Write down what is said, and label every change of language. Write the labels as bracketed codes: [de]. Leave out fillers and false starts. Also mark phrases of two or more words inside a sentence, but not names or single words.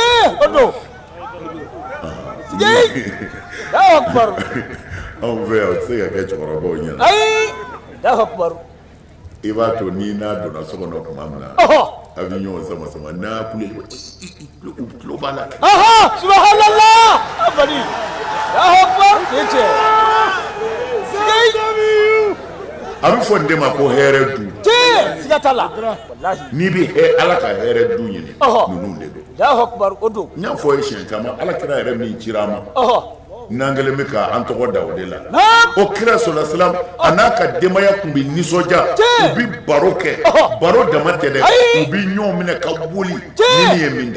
[bm] tiɲɛ o don [ar] الله أكبر [bm] anw fɛ yan o tɛ se ka kɛ cɛkɔrɔbaw ɲɛna ayi [ar] الله أكبر [bm] i b'a to n'i n'a donna so kɔnɔ tuma min na a bɛ ɲɔgɔn sama-sama n'a kule tulo b'a la [ar] سبحان الله أبدا الله أكبر [bm] ni cɛ a bɛ fɔ nin de ma ko hɛrɛ du tiɲɛ siga t'a la wallahi n'i bɛ ala ka hɛrɛ du ɲini ninnu de don [ar] الله أكبر [bm] o don n y'a fɔ ye siɲɛ caman ala kira yɛrɛ min cira ma n'an kɛlen bɛ k'an tɔgɔ da o de la o kira sɔrɔla silam a n'a ka denbaya tun bɛ nisɔndiya u bɛ baro kɛ baro dama tɛ dɛ u bɛ ɲɔgɔn minɛ ka boli ni nin ye min da